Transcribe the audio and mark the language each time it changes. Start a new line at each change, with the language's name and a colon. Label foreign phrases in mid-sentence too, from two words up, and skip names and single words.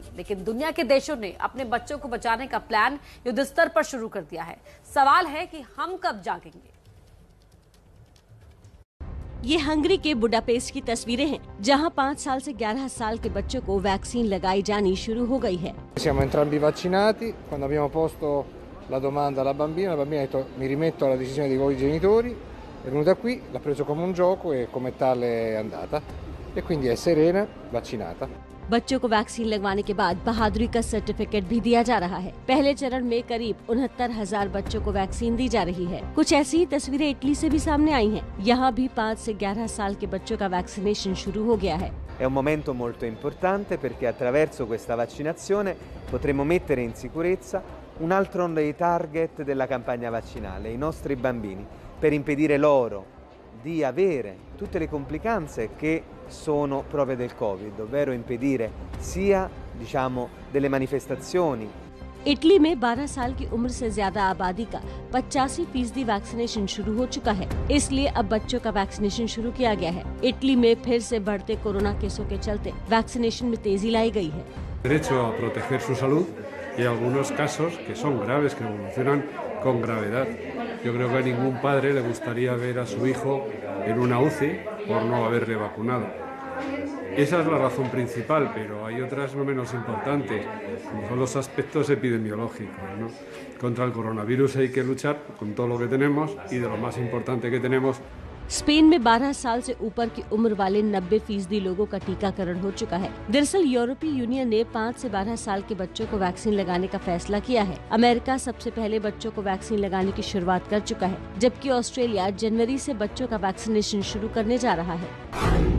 Hindi: लेकिन दुनिया के देशों ने अपने बच्चों को बचाने का प्लान युद्ध स्तर पर शुरू कर दिया है। सवाल है कि हम कब जागेंगे। ये हंगरी के बुडापेस्ट की तस्वीरें हैं, जहां 5 साल से 11 साल के बच्चों को वैक्सीन लगाई जानी शुरू हो गई है।
Italian: Siamo entrambi vaccinati. Quando abbiamo posto la domanda alla bambina ha detto mi rimetto alla decisione di voi genitori, è venuta qui, l'ha preso come un gioco e come tale è andata e quindi è serena, vaccinata.
Hindi: बच्चों को वैक्सीन लगवाने के बाद बहादुरी का सर्टिफिकेट भी दिया जा रहा है। पहले चरण में करीब 69,000 बच्चों को वैक्सीन दी जा रही है। कुछ ऐसी ही तस्वीरें इटली से भी सामने आई हैं। यहाँ भी 5 से 11 साल के बच्चों का वैक्सीनेशन शुरू हो गया है।
Italian: È un momento molto importante perché attraverso questa vaccinazione potremo mettere in sicurezza un altro dei target della campagna vaccinale, i nostri bambini, per impedire loro di avere tutte le complicanze che sono proprie del Covid, ovvero impedire sia, delle manifestazioni.
Hindi: इटली में 12 साल की उम्र से ज्यादा आबादी का 85% वैक्सीनेशन शुरू हो चुका है। इसलिए अब बच्चों का वैक्सीनेशन शुरू किया गया है। इटली में फिर से बढ़ते कोरोना केसों के चलते वैक्सीनेशन में तेजी लाई गई है।
Spanish: Derecho a proteger su salud y algunos casos que son graves, que evolucionan con gravedad. Yo creo que a ningún padre le gustaría ver a su hijo en una UCI por no haberle vacunado. Esa es la razón principal, pero hay otras no menos importantes, como son los aspectos epidemiológicos, ¿no? Contra el coronavirus hay que luchar con todo lo que tenemos y de lo más importante que tenemos.
Hindi: स्पेन में 12 साल से ऊपर की उम्र वाले 90% लोगों का टीकाकरण हो चुका है। दरअसल यूरोपीय यूनियन ने 5 से 12 साल के बच्चों को वैक्सीन लगाने का फैसला किया है। अमेरिका सबसे पहले बच्चों को वैक्सीन लगाने की शुरुआत कर चुका है, जबकि ऑस्ट्रेलिया जनवरी से बच्चों का वैक्सीनेशन शुरू करने जा रहा है।